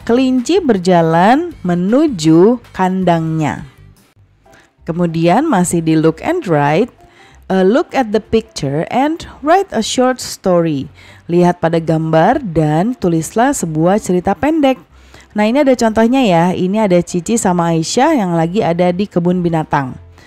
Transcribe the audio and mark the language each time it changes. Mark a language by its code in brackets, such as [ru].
[id] Kelinci berjalan menuju kandangnya. Kemudian masih di look and write. [en] Look at the picture and write a short story. [id] Lihat pada gambar dan tulislah sebuah cerita pendek. Nah, ini ada contohnya ya. Ini ada Cici sama Aisyah yang lagi ada di kebun binatang.